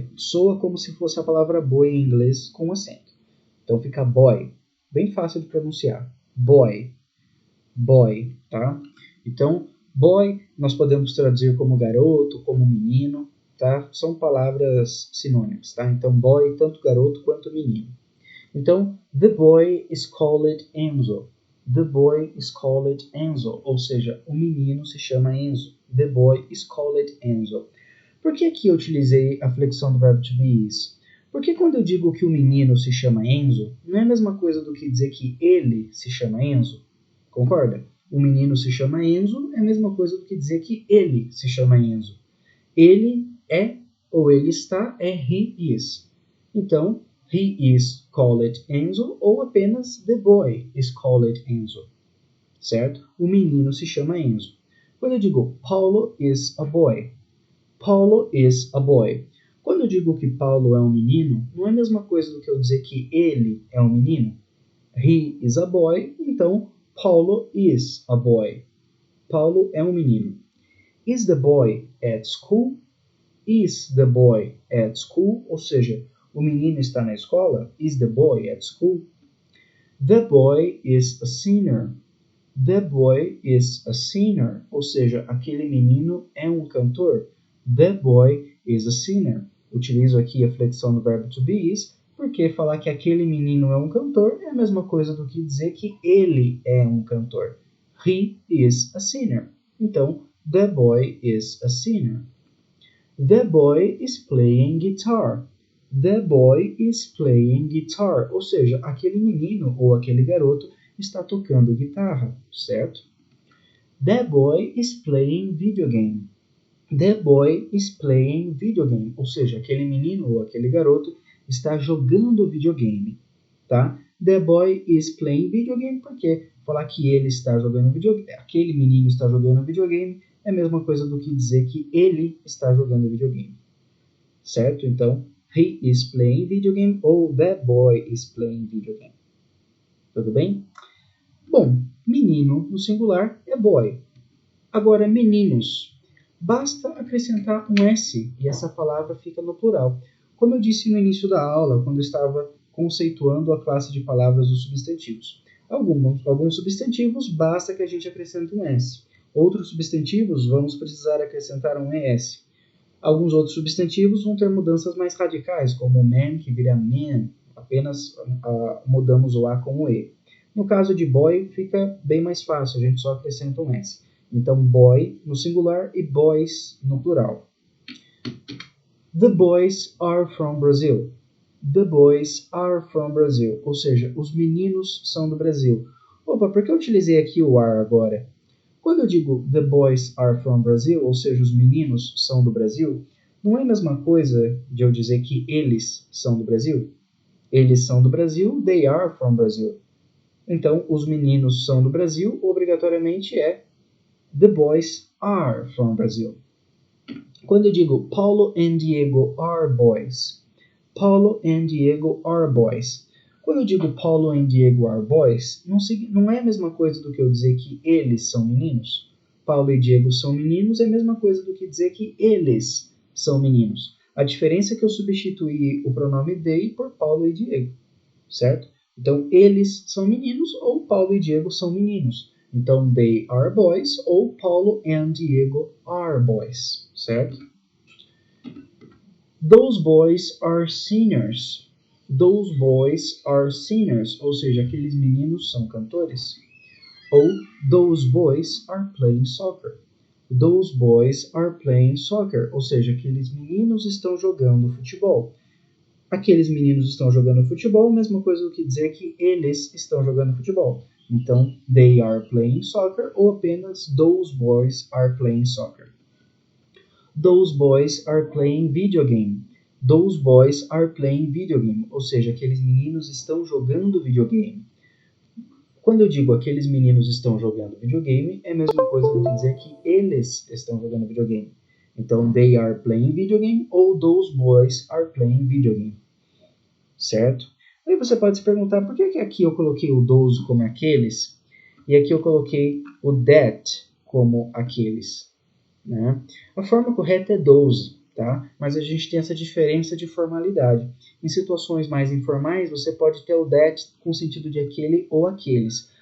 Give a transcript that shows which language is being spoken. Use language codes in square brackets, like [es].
[pt] Soa como se fosse a palavra boy em inglês com acento. Então fica boy, bem fácil de pronunciar, boy, boy, tá? Então, boy nós podemos traduzir como garoto, como menino, tá? São palavras sinônimas, tá? Então, boy, tanto garoto quanto menino. [en] Então, the boy is called Enzo. The boy is called Enzo. [pt] Ou seja, o menino se chama Enzo. [en] The boy is called Enzo. [pt] Por que aqui eu utilizei a flexão do verbo to be is? Porque quando eu digo que o menino se chama Enzo, não é a mesma coisa do que dizer que ele se chama Enzo. Concorda? O menino se chama Enzo é a mesma coisa do que dizer que ele se chama Enzo. Ele é ou ele está é [en] he is. Então, he is called Enzo [pt] ou apenas [en] the boy is called Enzo. [pt] Certo? O menino se chama Enzo. Quando eu digo [en] Paulo is a boy, Paulo is a boy. [pt] Quando eu digo que Paulo é um menino, não é a mesma coisa do que eu dizer que ele é um menino. [en] He is a boy, então Paulo is a boy. [pt] Paulo é um menino. [en] Is the boy at school? Is the boy at school? [pt] Ou seja, o menino está na escola? [en] Is the boy at school? The boy is a singer. The boy is a singer. [pt] Ou seja, aquele menino é um cantor. [en] The boy is a singer. [pt] Utilizo aqui a flexão do verbo to be is, porque falar que aquele menino é um cantor é a mesma coisa do que dizer que ele é um cantor. [en] He is a singer. Então, the boy is a singer. The boy is playing guitar. The boy is playing guitar. [pt] Ou seja, aquele menino ou aquele garoto está tocando guitarra, certo? [en] The boy is playing video game. The boy is playing video game. [pt] Ou seja, aquele menino ou aquele garoto está jogando videogame, tá? [en] The boy is playing video game [pt] porque falar que ele está jogando videogame, aquele menino está jogando videogame é a mesma coisa do que dizer que ele está jogando videogame, certo? [en] Então, he is playing video game ou the boy is playing video game. [pt] Tudo bem? Bom, menino no singular é boy. Agora, meninos. Basta acrescentar um S e essa palavra fica no plural. Como eu disse no início da aula, quando eu estava conceituando a classe de palavras dos substantivos. Alguns substantivos basta que a gente acrescente um S. Outros substantivos vamos precisar acrescentar um ES. Alguns outros substantivos vão ter mudanças mais radicais, como man, que vira man, apenas mudamos o A com o E. No caso de boy, fica bem mais fácil, a gente só acrescenta um S. Então, boy no singular e boys no plural. [en] The boys are from Brazil. The boys are from Brazil. [pt] Ou seja, os meninos são do Brasil. Opa, por que eu utilizei aqui o are agora? Quando eu digo [en] the boys are from Brazil, [pt] ou seja, os meninos são do Brasil, não é a mesma coisa de eu dizer que eles são do Brasil? Eles são do Brasil, [en] they are from Brazil. [pt] Então, os meninos são do Brasil, obrigatoriamente é [en] the boys are from Brazil. [pt] Quando eu digo [en] Paulo and Diego are boys, Paulo and Diego are boys. [pt] Quando eu digo [en] Paulo and Diego are boys, [pt] não é a mesma coisa do que eu dizer que eles são meninos. Paulo e Diego são meninos é a mesma coisa do que dizer que eles são meninos. A diferença é que eu substituí o pronome they por Paulo e Diego, certo? Então, eles são meninos ou Paulo e Diego são meninos. [en] Então, they are boys ou Paulo and Diego are boys, certo? Those boys are singers. Those boys are singers, [pt] ou seja, aqueles meninos são cantores. [en] Ou those boys are playing soccer. Those boys are playing soccer, [pt] ou seja, aqueles meninos estão jogando futebol. Aqueles meninos estão jogando futebol, mesma coisa do que dizer que eles estão jogando futebol. [en] Então, they are playing soccer [pt] ou apenas [en] those boys are playing soccer. Those boys are playing video game. Those boys are playing video game, [pt] ou seja, aqueles meninos estão jogando videogame. Quando eu digo aqueles meninos estão jogando videogame, é a mesma coisa do que dizer que eles estão jogando videogame. [en] Então, they are playing video game ou those boys are playing video game. [pt] Certo? Aí você pode se perguntar por que aqui eu coloquei o those como aqueles e aqui eu coloquei o that como aqueles. Né? A forma correta é those, tá? Mas a gente tem essa diferença de formalidade. Em situações mais informais, você pode ter o that com sentido de aquele ou aqueles.